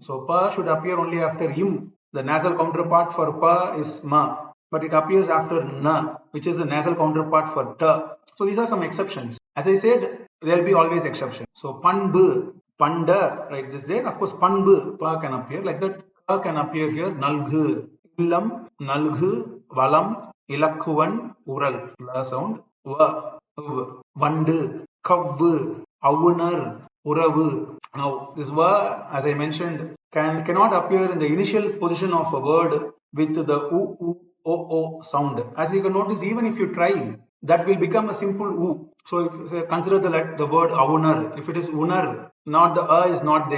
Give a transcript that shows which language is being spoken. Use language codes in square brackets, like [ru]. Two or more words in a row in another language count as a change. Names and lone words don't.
[en] So pa should appear only after im. The nasal counterpart for pa is ma, but it appears after na, which is the nasal counterpart for ta. So these are some exceptions. As I said, there will be always exceptions. So panbu, panda, right? This there. Of course, panbu, pa can appear like that. Pa can appear here. [ta] நல்கு, இல்லம், நல்கு, வலம், இலக்குவன், உரல். [en] La sound. [ta] வ, வண்டு, கவ்வு, அவுணர், உறவு. [en] Now, this va, as I mentioned, cannot appear in the initial position of a word with the o sound. As you can notice, even if you try, that will become a simple u. So if you consider the word avunar, if it is unar, not the a is not there.